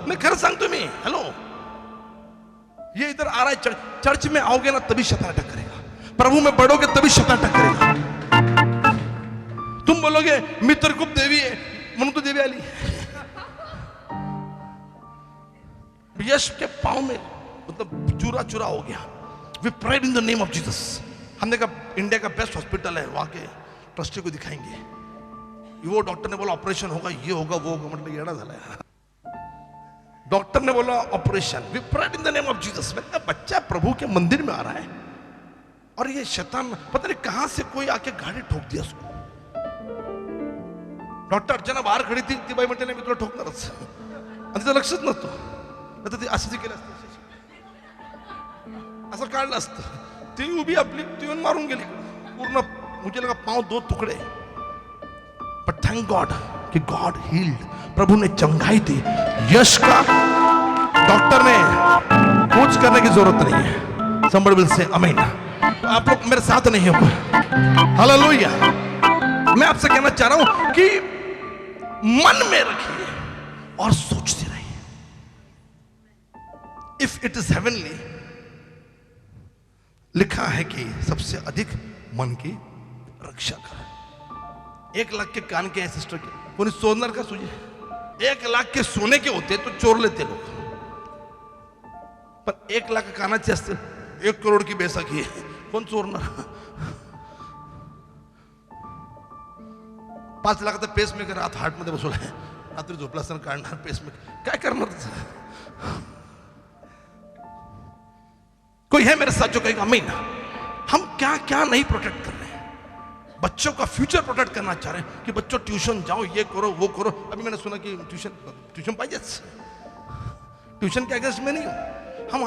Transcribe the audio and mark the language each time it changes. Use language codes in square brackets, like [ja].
[hi] मैं [mr] खरं सांगतो मी, [hi] हेलो, ये इधर आ रहा है, चर्च में आओगे ना तभी शैतान अटैक करेगा. प्रभु में बढ़ोगे तभी शैतान अटैक करेगा. तुम बोलोगे [mr] मी तर खूप देवी आहे म्हणून तो देवी आली. [hi] यश के पाँव में मतलब चूरा हो गया. [en] We prayed in the name of Jesus. [hi] हमने कहा इंडिया का बेस्ट हॉस्पिटल है, वहां के ट्रस्टी को दिखाएंगे. वो डॉक्टर ने बोला ऑपरेशन होगा, ये होगा वो होगा. मतलब [mr] येड़ा झाला [hi] है. डॉक्टर ने बोला operation. [en] We prayed in the name of Jesus. [hi] मैंने कहा बच्चा प्रभु के मंदिर में आ रहा है और ये शैतान पता नहीं कहां से कोई आके गाड़ी ठोक दिया उसको. [mr] डॉक्टर अर्चना बाहेर [hi] खडी थी, [mr] ती बाई म्हणते नाही मी तुला ठोकणारच. आणि तिचं लक्षच नसतं. आता ती असं केलं असतं, असं काढलं असतं. ती उभी आपली ती येऊन मारून गेली पूर्ण. [hi] मुझे लगा पाँव 2 टुकड़े. [en] but thank God [hi] कि [en] God healed. [hi] प्रभु ने चंगाई दी. यश का डॉक्टर ने कुछ करने की जरूरत नहीं है. [en] somebody will say amen. [hi] आप लोग मेरे साथ नहीं हो. हालेलुया. मैं आपसे कहना चाह रहा हूं कि मन में रखिए और सोचते रहिए. [en] if it is heavenly, [hi] लिखा है कि सबसे अधिक मन की रक्षा कर. 1 लाख के कान के हैं सिस्टर के, कोई [mr] चोरणार का तुझे? [hi] 1 लाख के सोने के होते तो चोर लेते लोग, [mr] पण 1 लाख कानाचे असते. 1 करोड की बैसाखी आहे, कोण चोरणार? 5 लाखाचा पेस मेकर आत हार्ट मध्ये बसवला आहे. रात्री झोपला असताना काढणार पेस मेकर, काय करणार? [hi] कोई है मेरे साथ जो कहेगा अमीन? हम क्या क्या नहीं प्रोटेक्ट कर रहे हैं. बच्चों का फ्यूचर प्रोटेक्ट करना चाह रहे हैं कि बच्चों ट्यूशन जाओ, ये करो वो करो. अभी मैंने सुना कि [mr] ट्यूशन पाहिजेच. [hi] ट्यूशन के अगेंस्ट में नहीं हूं.